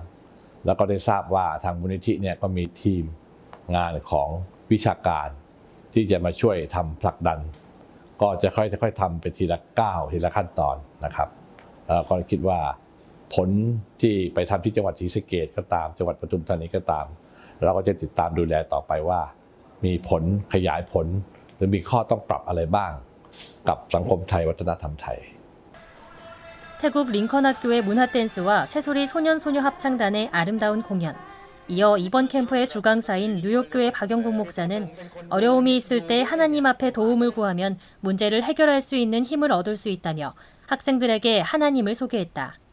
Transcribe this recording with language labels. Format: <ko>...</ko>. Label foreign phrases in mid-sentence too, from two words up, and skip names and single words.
<th>แล้วก็ได้ทราบว่าทางมูลนิธิเนี่ยก็มีทีมงานของวิชาการที่จะมาช่วยทำผลักดันก็จะค่อยๆทำไปทีละก้าวทีละขั้นตอนนะครับก็คิดว่าผลที่ไปทำที่จังหวัดศรีสะเกษก็ตามจังหวัดปทุมธานีก็ตามเราก็จะติดตามดูแลต่อไปว่ามีผลขยายผลหรือมีข้อต้องปรับอะไรบ้างกับสังคมไทยวัฒนธรรมไทย</th> <ko>태국 링컨학교의 문화댄스와 새소리 소년소녀 합창단의 아름다운 공연. 이어 이번 캠프의 주강사인 뉴욕교회 박영국 목사는 어려움이 있을 때 하나님 앞에 도움을 구하면 문제를 해결할 수 있는 힘을 얻을 수 있다며 학생들에게 하나님을 소개했다.</ko>